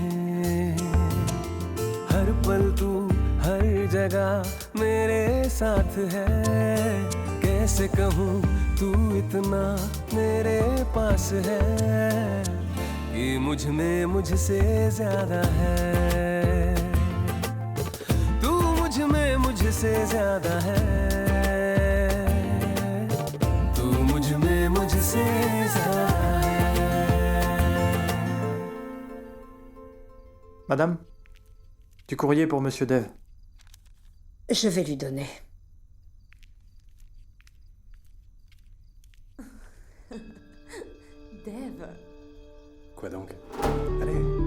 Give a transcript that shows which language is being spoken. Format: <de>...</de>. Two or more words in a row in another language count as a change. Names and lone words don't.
<hi>हर पल तू हर जगह मेरे साथ है कैसे कहूँ तू इतना मेरे पास है कि मुझ में मुझसे ज्यादा है तू मुझ में मुझसे ज्यादा है तू मुझ में मुझसे ज्यादा है</hi> <fr>Madame, du courrier pour Monsieur Dev. Je vais lui donner. Dev. Quoi donc? Allez.</fr>